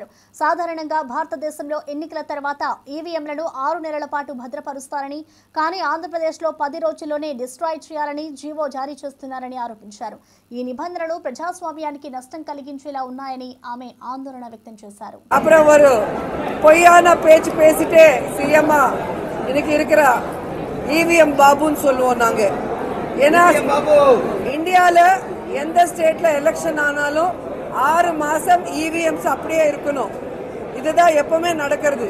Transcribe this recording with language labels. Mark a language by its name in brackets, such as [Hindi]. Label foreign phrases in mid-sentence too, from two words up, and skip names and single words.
[Telugu] సాధారణంగా భారతదేశంలో ఎన్నికల తర్వాత ఈవీఎంలను 6 నెలల పాటు భద్రపరుస్తారని, కానీ ఆంధ్రప్రదేశ్లో 10 రోజుల్లోనే డిస్ట్రాయ్ చేయాలని జీవో జారీ చేస్తున్నారని ఆరోపించారు. ఈ నిబంధనలు ప్రజాస్వామ్యానికి నష్టం కలిగించేలా ఉన్నాయని ఆమె ఆందోళన వ్యక్తం చేశారు. [Tamil] ஈவிஎம் பாபுன்னு சொல்லுவோம் நாங்க. ஏன்னா இந்தியால எந்த ஸ்டேட்ல எலெக்ஷன் ஆனாலும் 6 மாசம் இவிஎம்ஸ் அப்படியே இருக்கணும். இதுதான் எப்பவுமே நடக்கிறது.